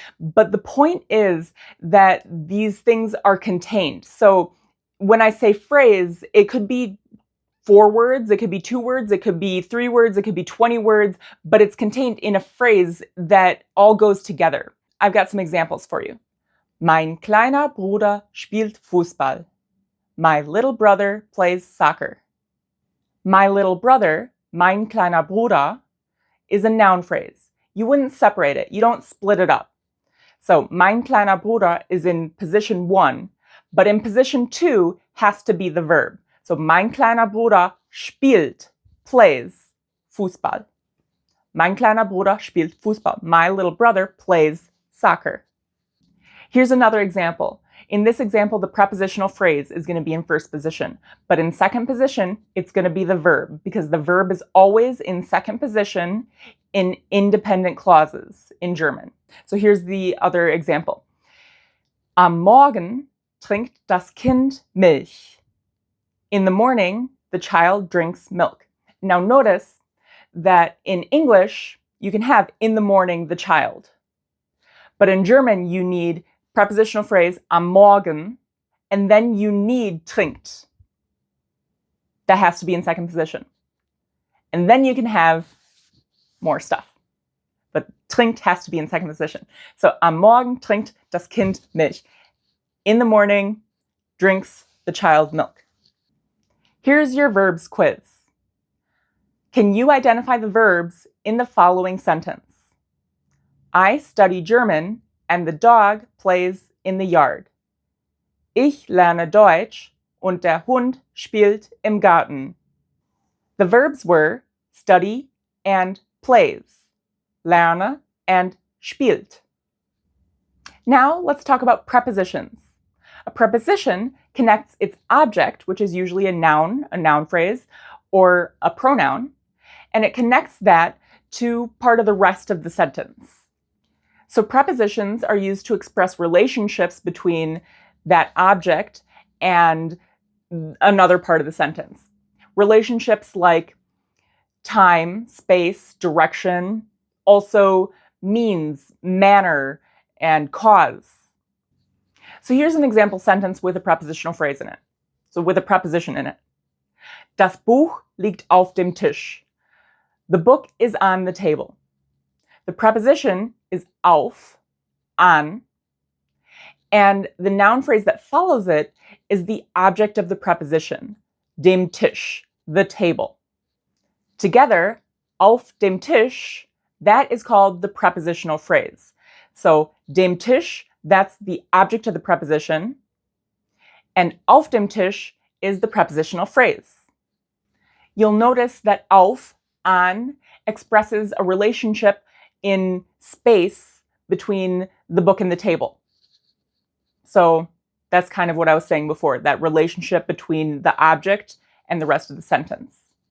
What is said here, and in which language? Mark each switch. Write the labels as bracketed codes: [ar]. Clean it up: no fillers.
[en] But the point is that these things are contained. So when I say phrase, it could be 4 words, it could be 2 words, it could be 3 words, it could be 20 words, but it's contained in a phrase that all goes together. I've got some examples for you. [de] Mein kleiner Bruder spielt Fußball. [en] My little brother plays soccer. My little brother, [de] mein kleiner Bruder, [en] is a noun phrase. You wouldn't separate it. You don't split it up. So [de] mein kleiner Bruder [en] is in position 1, but in position 2 has to be the verb. [de] So mein kleiner Bruder spielt, plays Fußball. Mein kleiner Bruder spielt Fußball. [en] My little brother plays soccer. Here's another example. In this example, the prepositional phrase is going to be in first position, but in second position, it's going to be the verb, because the verb is always in second position in independent clauses in German. So here's the other example. [de] Am Morgen trinkt das Kind Milch. [en] In the morning, the child drinks milk. Now notice that in English, you can have in the morning the child. But in German, you need prepositional phrase am Morgen, and then you need trinkt. That has to be in second position. And then you can have more stuff. But trinkt has to be in second position. [de] So am Morgen trinkt das Kind Milch. [en] In the morning, drinks the child milk. Here's your verbs quiz. Can you identify the verbs in the following sentence? I study German and the dog plays in the yard. [de] Ich lerne Deutsch und der Hund spielt im Garten. [en] The verbs were study and plays, lerne and spielt. Now let's talk about prepositions. A preposition connects its object, which is usually a noun phrase, or a pronoun, and it connects that to part of the rest of the sentence. So prepositions are used to express relationships between that object and another part of the sentence. Relationships like time, space, direction, also means, manner, and cause. So here's an example sentence with a prepositional phrase in it. So with a preposition in it. [de] Das Buch liegt auf dem Tisch. [en] The book is on the table. The preposition is auf, on, and the noun phrase that follows it is the object of the preposition, dem Tisch, the table. Together, auf dem Tisch, that is called the prepositional phrase. So dem Tisch, that's the object of the preposition, And auf dem Tisch is the prepositional phrase. You'll notice that auf, on, expresses a relationship in space between the book and the table. So that's kind of what I was saying before, that relationship between the object and the rest of the sentence.